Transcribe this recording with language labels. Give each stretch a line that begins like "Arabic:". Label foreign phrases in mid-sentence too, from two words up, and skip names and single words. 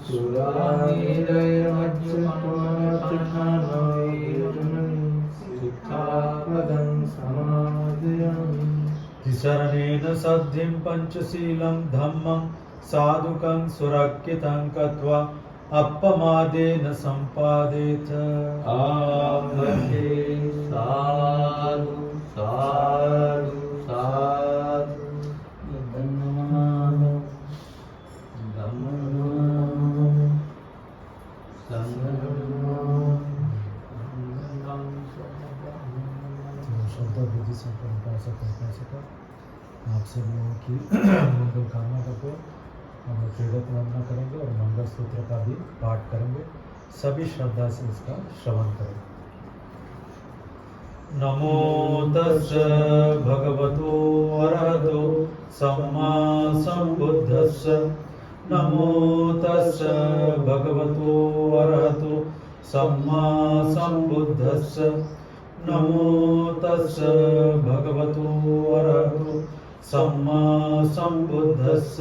Pali: सुरामेरयमज्जपमादट्ठाना वेरमणि सिक्खापदं समादयामि। शरणेन सद्धिं पञ्चशीलं धम्मं साधुकं सुरक्षितं कृत्वा अपमादेन सम्पादेत। आमन्ते साधु साधु साधु। धम्मो धम्मो संघो
Hindi: श्रद्धा बुद्धि से परंपरा से आप सब लोगों की मंगल कामना करते हैं। हम लोग प्रेरक वंदना करेंगे और मंगल सूत्र का भी पाठ करेंगे। सभी श्रद्धा से इसका श्रवण करें।
Pali: नमो तस्य भगवतो अरहतो सम्मा सम्बुद्धस्य। नमो तस्य भगवतो अरहतो सम्मा सम्बुद्धस्य। नमो तस्य भगवतो अरहतो सम्मा सम्बुद्धस्य।